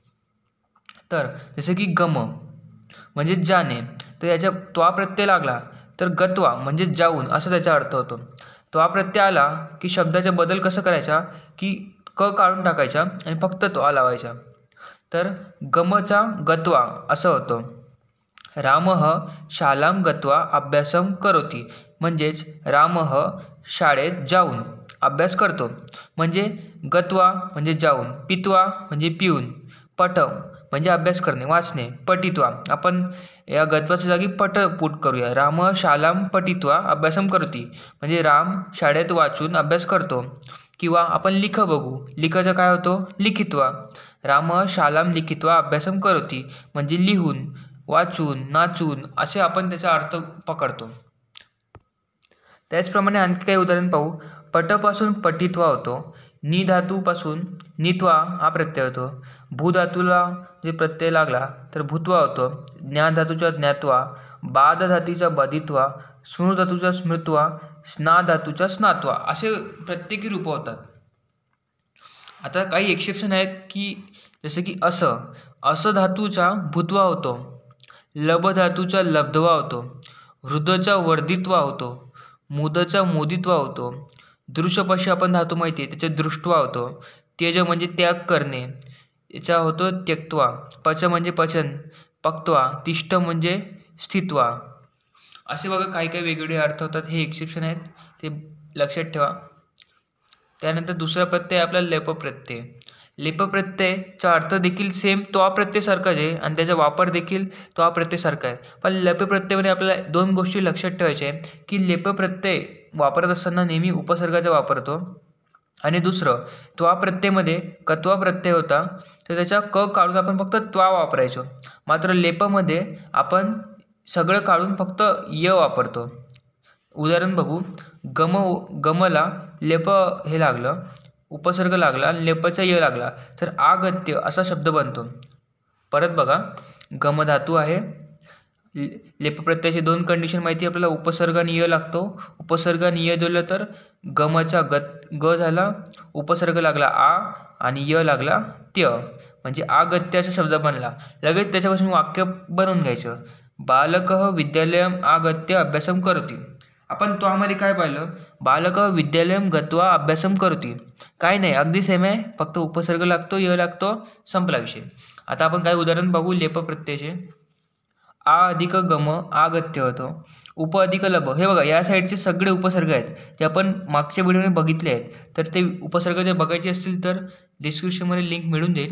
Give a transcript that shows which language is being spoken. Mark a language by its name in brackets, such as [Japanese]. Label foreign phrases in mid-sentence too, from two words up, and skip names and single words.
[Marathi] तर जसं की गम म्हणजे जाणे, तर याच्या त्वा प्रत्यय लागला तर गत्वा म्हणजे जाऊन असा त्याचा अर्थ होतो. त्वा प्रत्यय आला की शब्दाचा बदल कसा करायचा की क काढून टाकायचा आणि फक्त त्वा लावायचा. तर गमचा गत्वा असं होतं. [Sanskrit] रामः शालां गत्वा अभ्यासं करोति. [Marathi] म्हणजेच रामः शाळेत जाऊन अभ्यास करतो. म्हणजे गत्वा म्हणजे जाऊन, पित्वा म्हणजे पिऊन, पठ म्हणजे अभ्यास करणे वाचणे, पठित्वा आपण या गत्वाच्या जागी पठ पुट करूया. राम [Sanskrit] शालां पठित्वा अभ्यासं करोति [Marathi] म्हणजे राम शाळेत वाचून अभ्यास करतो. किंवा आपण लिख बघू. लिखचा काय होतो? लिखित्वा. राम [Sanskrit] शालां लिखित्वा अभ्यासं करोति [Marathi] म्हणजे लिहून, वाचून, नाचून असे आपण त्याचा अर्थ पकडतो. त्याचप्रमाणे आणखी काही उदाहरण पाहू. पटपासून पठित्वा होतो. नि धातूपासून नित्वा हा प्रत्यय होतो. भू धातूला जे प्रत्यय लागला तर भूत्वा होतो. ज्ञा धातूचा ज्ञात्वा, बाध धातूचा बाधित्वा, स्मृ धातूचा स्मृत्वा, स्ना धातूचा स्नात्वा असे प्रत्येकी रूप होतात. आता काही एक्सेप्शन आहेत की जसं की असं धातूचा भूत्वा होतो. लब धातूचा लब्धवा होतो. हृदचा वर्धित्वा होतो. मुदचा मोदित्वा होतो. दृशपाशी आपण धातू माहिती आहे त्याचे दृष्टवा होतो. त्यज म्हणजे त्याग करणे याचा होतो त्यक्त्वा. पच म्हणजे पचन, पक्त्वा. तिष्ठ म्हणजे स्थित्वा. असे बघा काही काही वेगवेगळे अर्थ होतात. हे एक्सेप्शन आहेत, ते लक्षात ठेवा. त्यानंतर दुसरा प्रत्यय आपला लेप प्रत्यय. लेप प्रत्ययचा अर्थ देखील सेम त्वा प्रत्ययासारखाच आहे आणि त्याचा वापर देखील त्वा प्रत्ययासारखा आहे. पण लेप प्रत्ययामध्ये आपल्याला 2 गोष्टी लक्षात ठेवायच्या आहे की लेप प्रत्यय वापरत असताना नेहमी उपसर्गाचा वापरतो आणि दुसरं त्वा प्रत्ययमध्ये कत्वा प्रत्यय होता तर त्याचा क काढून आपण फक्त त्वा वापरायचो. मात्र लेपमध्ये आपण सगळं काढून फक्त य वापरतो. उदाहरण बघू. गमला लेप हे लागलं, उपसर्ग लागला आणि लेपचा य लागला तर आगत्य असा शब्द बनतो. परत बघा, गम धातू आहे. लेप प्रत्ययाची 2 कंडिशन माहिती आपल्याला. उपसर्ग आणि य लागतो. उपसर्ग आणि य जोडलं तर गमचा ग झाला, उपसर्ग लागला आ आणि य लागला त्य म्हणजे आगत्याचा शब्द बनला. लगेच त्याच्यापासून वाक्य बनवून घ्यायचं. [Sanskrit] बालकः विद्यालयम् आगत्य अभ्यासं करोति. [Marathi] आपण त्वामध्ये काय पाहिलं? [Sanskrit] बालकः विद्यालयं गत्वा अभ्यासं करोति. [Marathi] काय नाही, अगदी सेम आहे, फक्त उपसर्ग लागतो, य लागतो, संपला विषय. आता आपण काही उदाहरण बघू लेप प्रत्ययाचे. आ अधिक गम आगत्य होतो. उप अधिक लब, हे बघा या साईडचे सगळे उपसर्ग आहेत जे आपण मागच्या व्हिडिओमध्ये बघितले आहेत. तर ते उपसर्ग जर बघायचे असतील तर डिस्क्रिप्शनमध्ये लिंक मिळून जाईल.